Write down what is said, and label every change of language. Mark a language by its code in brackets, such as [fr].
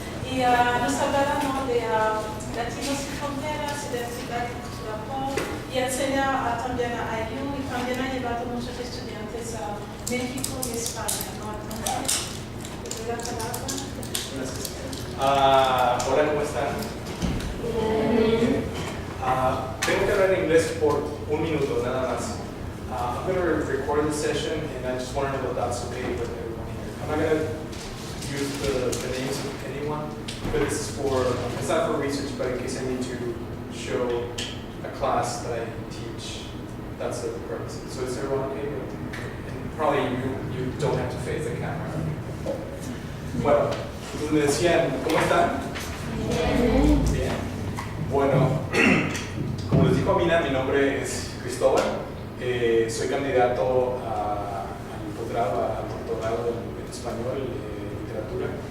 [es] y nos hablará, ¿no?, de Latinos y Fronteras, Identidad y Cultura Pop, y enseña también a IU, y también ha llevado muchos estudiantes a México y España, ¿no? Entonces, te doy la palabra. Gracias. Hola, ¿cómo están? Tengo que hablar en inglés por un minuto, nada más. [en] I'm going to record this session, and I just want to know if that's okay with everyone here. I'm not going to use the names of anyone, but this is it's not for research, but in case I need to show a class that I teach, that's the purpose. So is everyone okay? And probably you don't have to face the camera. [es] Bueno, pues me decían, ¿cómo están? Bien. Bien. Bueno, como les dijo Amina, mi nombre es Cristóbal. Soy candidato al posgrado, al doctorado en español, literatura.